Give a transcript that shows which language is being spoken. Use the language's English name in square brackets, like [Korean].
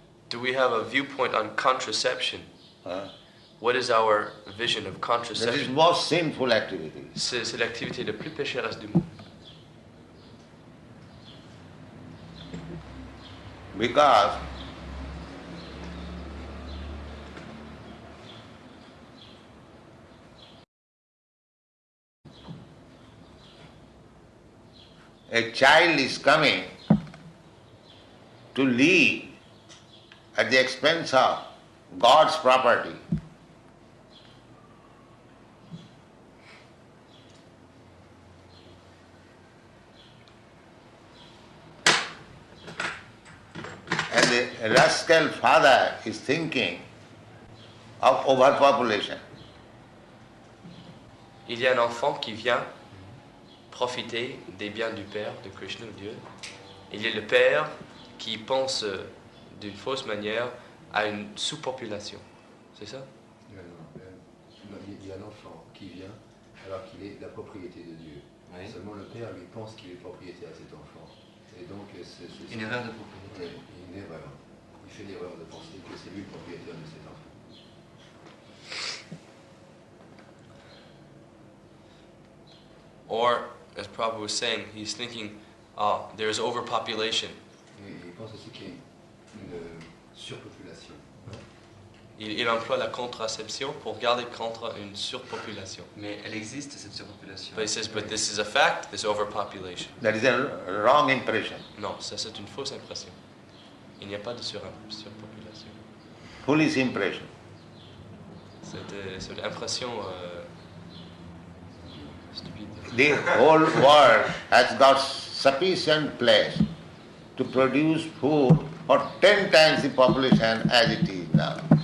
[English] Do we have a viewpoint on contraception? What is our vision of That is contraception? most sinful activity. [French] C'est l'activité la plus pécheresse du monde. [English] Because a child is coming to live at the expense of God's property. And the rascal father is thinking of overpopulation. [French] Il y a un enfant qui vient profiter des biens du Père, de Krishna, Dieu. Il y a le Père qui pense d'une fausse manière à une sous-population. C'est ça? Il y a un enfant qui vient alors qu'il est la propriété de Dieu. Oui. Seulement le père lui pense qu'il est propriétaire de cet enfant. Et donc c'est Une erreur de propriété. Une erreur. Il fait l'erreur de penser que c'est lui le propriétaire de cet enfant. [English] Or, as Prabhupada was saying, he's thinking, there's overpopulation. [French] Il pense aussi qu'il y a une surpopulation. Il emploie la contraception pour garder contre une surpopulation. Mais elle existe, cette surpopulation. [English] But he says, but this is a fact, this overpopulation. That is a wrong impression. [French] Non, ça c'est une fausse impression. Il n'y a pas de surpopulation. [English] Foolish impression. [French] C'est une impression stupide. [English] The whole world has got sufficient place to produce food for 10 times the population as it is now.